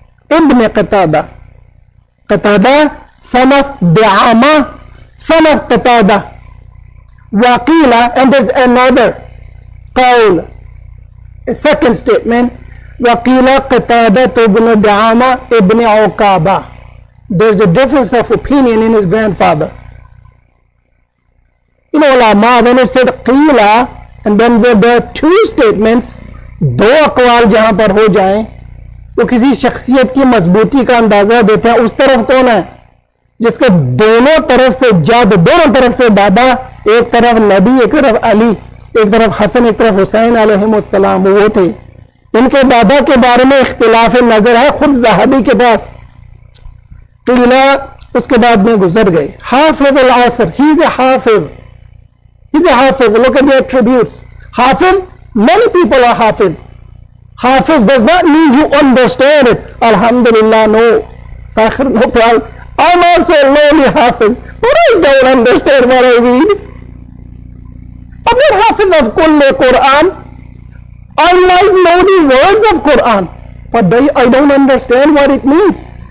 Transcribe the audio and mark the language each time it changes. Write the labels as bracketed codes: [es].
[en] Ibn Qatada. Qatada, son of Di'ama, son of Qatada. Waqila, and there's another qawl. A second statement, [ar] وَقِيلَ قَتَادَةُ [en] ibn Di'ama ibn Uqaba. There's a difference of opinion in his grandfather. Ulama, when it said qila, and then where there are two statements, [hi] दो अक़वाल जहाँ पर हो जाएं, वो किसी शख्सियत की मजबूती का अंदाज़ा देते हैं. उस तरफ कौन है जिसके दोनों तरफ से जद, दोनों तरफ से दादा, एक तरफ नबी, एक तरफ अली, एक तरफ हसन, एक तरफ हुसैन अलैहिमुस्सलाम, वो थे. इनके दादा के बारे में इख्तिलाफ नजर है खुद ज़हाबी के पास. क़ीला उसके बाद में गुजर गए. हाफिज़ अल-असर, [en] he is a [hi] हाफिज़. [en] He's a hafiz. Look at the attributes. Hafiz, many people are hafiz. Hafiz does not mean you understand it. Alhamdulillah, no. Fakhr, no problem. I'm also a lowly hafiz, but I don't understand what I read. I'm not hafiz of Kulli Quran. I might know the words of Quran, but I don't understand what it means.